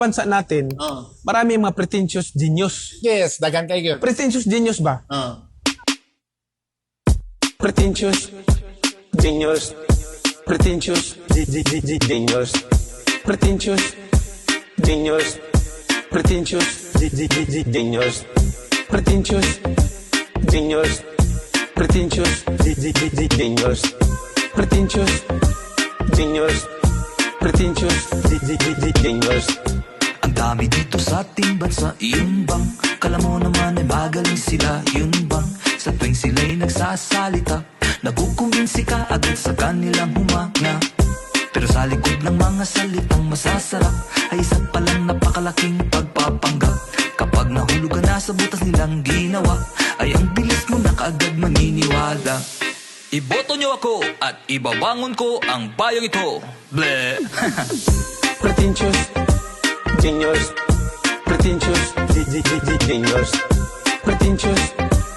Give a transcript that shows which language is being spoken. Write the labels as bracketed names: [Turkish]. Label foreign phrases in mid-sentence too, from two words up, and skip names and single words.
[Filipino] bansa natin, marami mga [English] pretentious genius. [Filipino] Yes, dagan kayo. [English] Pretentious genius ba? Pretentious genius. Pretentious genius. Pretentious genius. Pretentious genius. Pretentious genius. Pretentious genius. Pretentious genius. Pretentious genius. [Filipino] Ang dami dito sa ating bansa, yun bang? Kala mo naman ay magaling sila, yun bang? Sa tuwing sila'y nagsasalita, nakukumbinsi ka agad sa kanilang humanga. Pero sa likod ng mga salitang masasarap, ay isa palang napakalaking pagpapanggap. Kapag nahulog ka na sa butas nilang ginawa, ay ang bilis mo na kaagad maniniwala. Iboto niyo ako at ibabangon ko ang bayang ito. Bleh. [English] Pretentious genius. Pretentious genius. Pretentious